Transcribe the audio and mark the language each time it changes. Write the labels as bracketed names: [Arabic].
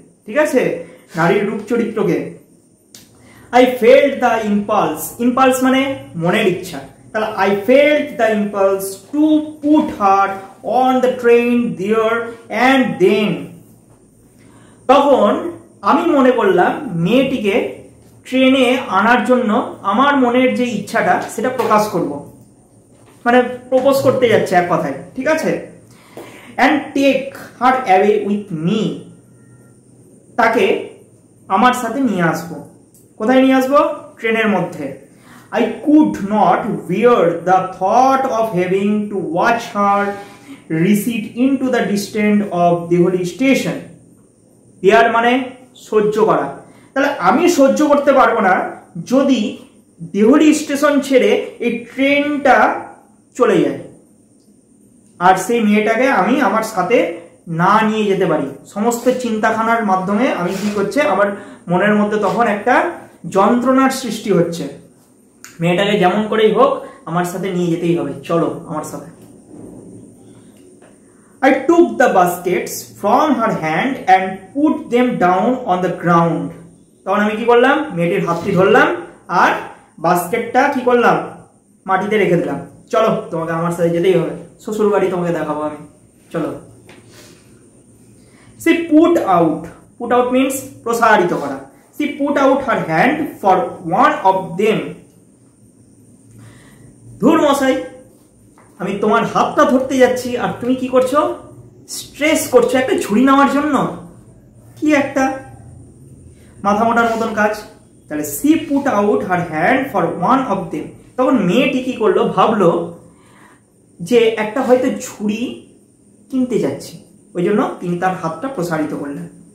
[Bangla] ঠিক আছে, নারীর রূপ চরিত্রকে। [English] I felt the impulse, [Bangla] impulse মানে মনের ইচ্ছা, তাহলে [English] I felt the impulse to put her on the train there and then, [Bangla] তখন আমি মনে করলাম মেয়েটিকে ট্রেনে আনার জন্য আমার মনের যে ইচ্ছাটা সেটা প্রকাশ করব, মানে প্রপোজ করতে যাচ্ছে এক কথায়। ঠিক আছে, [English] and take her away with me, [Bangla] তাকে আমার সাথে নিয়ে আসবো। কোথায় নিয়ে আসবো, ট্রেনের মধ্যে। [English] I could not bear the thought of having to watch her recede into the distance of Dehli station. [Bangla] bear মানে সহ্য করা, তাহলে আমি সহ্য করতে পারবো না যদি দেহলি স্টেশন ছেড়ে এই ট্রেনটা চলে যায়, আর সেই মেয়েটাকে আমি আমার সাথে না নিয়ে যেতে পারি। সমস্ত চিন্তাখানার মাধ্যমে আমি কি করছে, আমার মনের মধ্যে তখন একটা যন্ত্রণার সৃষ্টি হচ্ছে, মেয়েটাকে যেমন করেই হোক আমার সাথে নিয়ে যেতেই হবে, চলো আমার সাথে। [English] I took the baskets from her hand and put them down on the ground. [Bangla] তখন আমি কি করলাম, মেয়েটির হাতটি ধরলাম আর বাস্কেটটা কি করলাম, মাটিতে রেখে দিলাম। চলো, তোমাকে আমার সাথে যেতেই হবে, শ্বশুর বাড়ি তোমাকে দেখাবো আমি, চলো। [English] She put out means [Bangla] প্রসারিত করা। [English] She put out her hand for one of them. [Bangla] ধুর মশাই, আমি তোমার হাতটা ধরতে যাচ্ছি আর তুমি কি করছো, স্ট্রেস করছো একটা ঝুড়ি নেওয়ার জন্য, কি একটা মাথা মোটার মতন কাজ। তাহলে [English] she put out her hand for one of them, [Bangla] তখন মেয়েটি কি করলো, ভাবলো যে একটা হয়তো ঝুড়ি কিনতে যাচ্ছি, ওই জন্য তিনি তার হাতটা প্রসারিত করলেন।